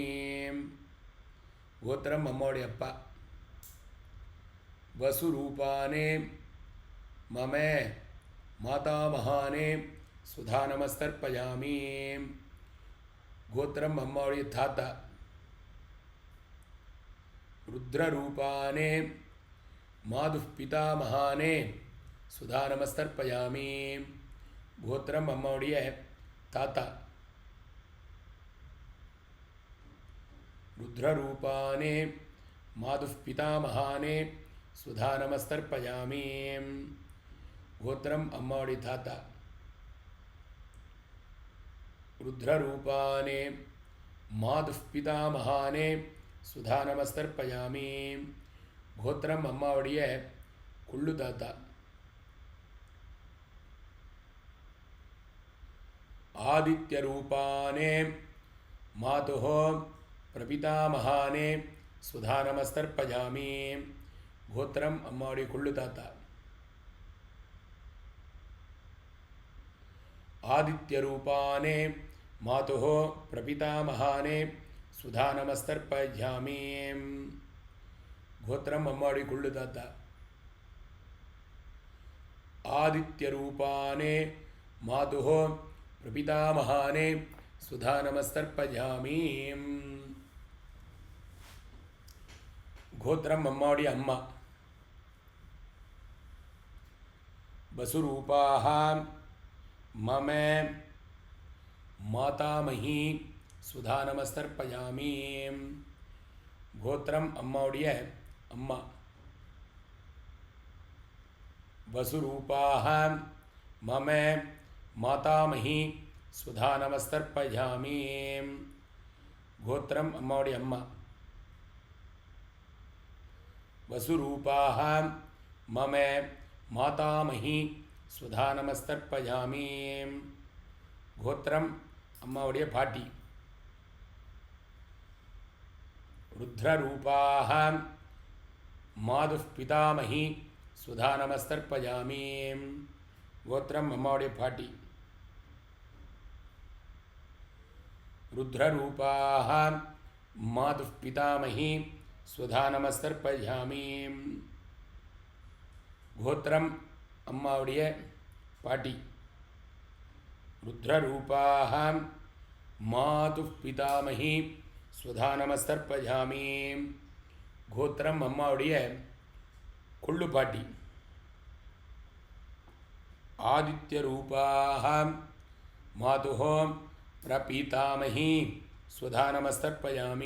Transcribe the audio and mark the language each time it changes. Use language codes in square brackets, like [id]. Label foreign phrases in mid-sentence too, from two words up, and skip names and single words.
[ta] கோத்திரம் அம்மாவுடைய அப்பா [sa] वसुरूपाने मम मातामहाने स्वधा नमस्तर्पयामि. [ta] கோத்திரம் அம்மாவுடைய தாத்தா [sa] रुद्ररूपाने मातुः पितामहाने सुधा नमस्तर्पयामि. [ta] கோத்திரம் அம்மாவுடைய தாத்தா. [sa] रुद्ररूपाने मातुः पितामहाने सुधा नमस्तर्पयामि. [ta] கோத்திரம் அம்மாவுடைய தாத்தா. [sa] रुद्ररूपाने मातुः पितामहाने सुधा नमस्तर्पयामि. [ta] கோத்திரம் அம்மாவுடைய குள்ளு தாத்தா. [sa] आदित्यरूपाने मातुः प्रपितामहाने सुधा नमस्तर्पयामि. [ta] கோத்திரம் அம்மாவுடைய குள்ளு தாத்தா. [sa] आदित्यरूपाने मातुः प्रपितामहाने सुधा नमस्तर्पयामि. [ta] கோத்திரம் அம்மாவுடைய குள்ளு தாத்தா. [sa] आदित्यरूपाने मातुः प्रपितामहाने सुधा नमस्तर्पयामि. [ta] கோத்திரம் அம்மாவுடைய அம்மா. [sa] वसुरूपाः मम मातामही सुधा नमस्तर्पयामि. [ta] கோத்திரம் அம்மாவுடைய அம்மா. [sa] वसुरूपाः मम मातामही सुधा नमस्तर्पयामि. [ta] கோத்திரம் அம்மாவுடைய அம்மா. [sa] वसुरूपाः मम मातामही सुधा नमस्तर्पयामि. [ta] கோத்திரம் அம்மாவுடைய பாட்டி. [sa] रुद्ररूपाः मातुः पितामही सुधा नमस्तर्पयामि. [ta] கோத்திரம் அம்மாவுடைய பாட்டி. [sa] रुद्ररूपाः मातुः पितामही सुधा नमस्तर्पयामि. [ta] கோத்திரம் அம்மாவுடைய பாட்டி. [sa] रुद्ररूपाः मातुः पितामही सुधा नमस्तर्पयामि. [ta] கோத்திரம் அம்மாவுடைய கொள்ளு பாட்டி. [sa] आदित्यरूपाः मातुः प्रपितामही सुधा नमस्तर्पयामि.